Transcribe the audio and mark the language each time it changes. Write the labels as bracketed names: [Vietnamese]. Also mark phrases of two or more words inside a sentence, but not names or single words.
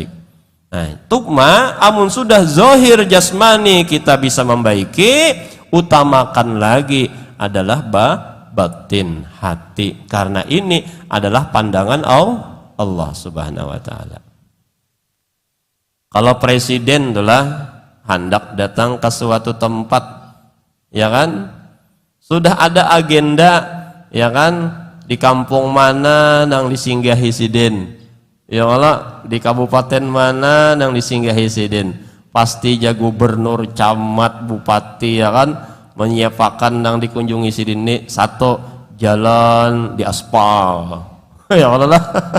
[Indonesian] Nah tukma amun sudah zahir jasmani kita bisa membaiki, utamakan lagi adalah batin hati, karena ini adalah pandangan Allah [Arabic] سبحانه وتعالى. [Indonesian] Kalau presiden itulah hendak datang ke suatu tempat, ya kan, sudah ada agenda, [Banjar] ya kan, di kampung mana nang disinggahi siden, [Arabic] يا الله, [Banjar] di kabupaten mana nang disinggahi siden, pasti ja gubernur, camat, bupati, ya kan, menyiapkan nang dikunjungi siden ini satu jalan di aspal, [Arabic] يا الله [Banjar] lah.